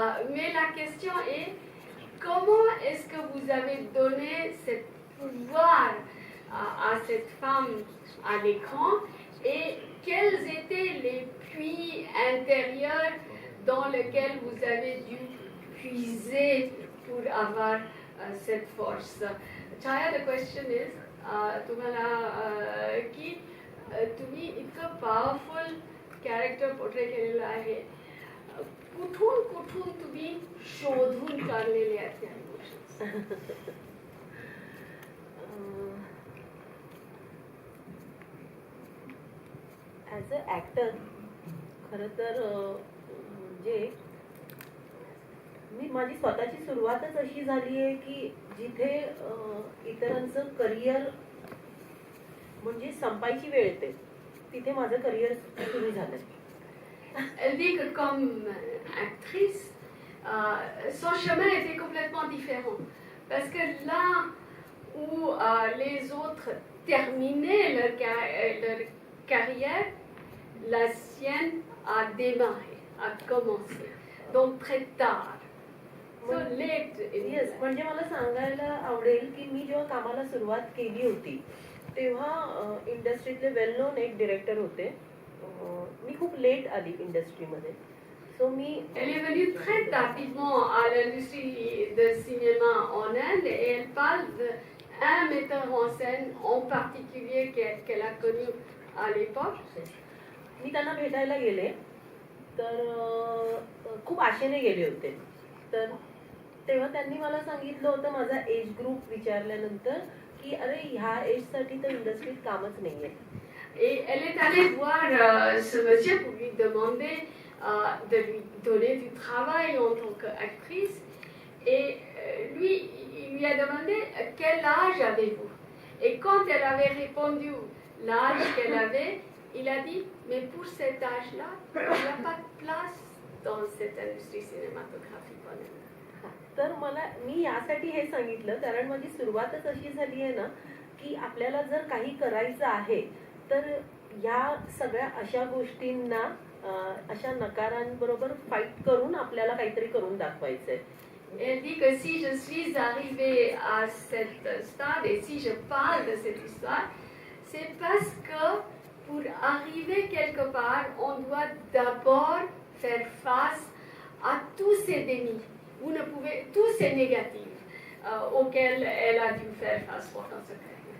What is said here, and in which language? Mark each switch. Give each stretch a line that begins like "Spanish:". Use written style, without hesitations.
French: Mais la question est, comment est-ce que vous avez donné ce pouvoir à cette femme à l'écran, et quels étaient les puits intérieurs dans lesquels vous avez dû puiser pour avoir cette force?
Marathi: Chhaya,
English: the question is,
Marathi: तुम्हाला की तुम्ही इतकं powerful character portray केलेलं आहे, कुठून कुठून तुम्ही शोधून काढलेले आहेत त्या इमोशन्स?
English: as a actor
Marathi: खरं तर म्हणजे माझी स्वतःची सुरुवातच अशी झाली आहे की जिथे इतरांचं करिअर म्हणजे संपायची वेळ येते, तिथे माझं करिअर सुरू झालं.
French: Elle dit que comme actrice, son chemin était complètement différent. Parce que là où les autres terminaient leur carrière, la sienne a démarré, a commencé. Donc très tard.
English: So late.
Marathi: Yes, म्हणजे मला सांगायला आवडेल की मी जेव्हा कामाला सुरुवात केली होती तेव्हा इंडस्ट्रीतले वेल नोन एक डिरेक्टर होते. मी खूप लेट आली इंडस्ट्रीमध्ये. So मी
French: Elle est venue très tardivement à l'industrie de cinéma en Inde et elle parle d'un metteur en scène en particulier qu'elle a connu à l'époque.
Marathi: मी त्यांना भेटायला गेले तर खूप आशेने गेले होते. तर तेव्हा त्यांनी मला सांगितलं होतं माझा एज ग्रुप विचारल्यानंतर की अरे ह्या एजसाठी तर इंडस्ट्रीत कामच नाहीये.
French: Et elle est allée voir ce monsieur pour lui demander de lui donner du travail en tant qu'actrice. Et lui, il lui a demandé quel âge avez-vous. Et quand elle avait répondu l'âge qu'elle avait, il a dit, mais pour cet âge-là, il n'y a pas de place dans cette industrie cinématographique en Inde.
Marathi: तर मला मी यासाठी हे सांगितलं कारण माझी सुरुवातच अशी झाली आहे ना की आपल्याला जर काही करायचं आहे तर या सगळ्या अशा गोष्टींना अशा नकारांबरोबर फाईट करून आपल्याला काहीतरी करून दाखवायचंय.
French: Elle dit que si je suis arrivée à cette stade et si je parle de cette histoire, c'est parce que pour arriver quelque part, on doit d'abord faire face à tous ces dénis. Vous ne pouvez, tous ces négatifs auxquels elle a dû faire face pendant sa carrière.